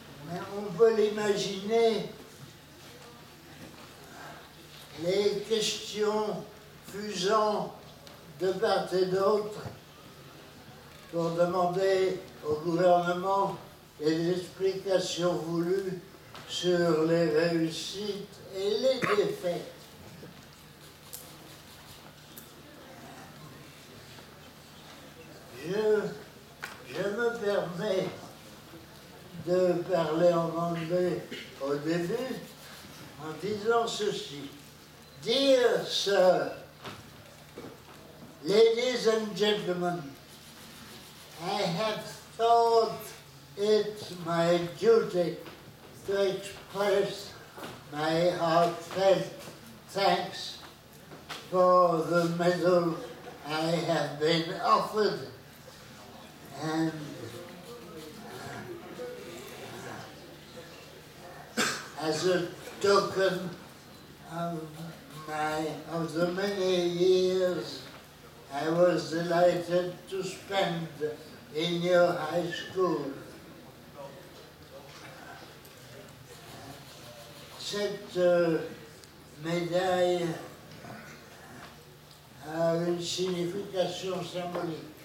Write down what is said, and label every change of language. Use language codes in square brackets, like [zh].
[fr] Mais on peut l'imaginer, les questions fusant de part et d'autre pour demander au gouvernement des explications voulues sur les réussites et les défaites. Je me permets de parler en anglais au début en disant ceci. [en] Dear Sir, ladies and gentlemen, I have thought it my duty to express my heartfelt thanks for the medal I have been offered and as a token of the many years I was delighted to spend in your high school. [fr] Cette médaille a une signification symbolique.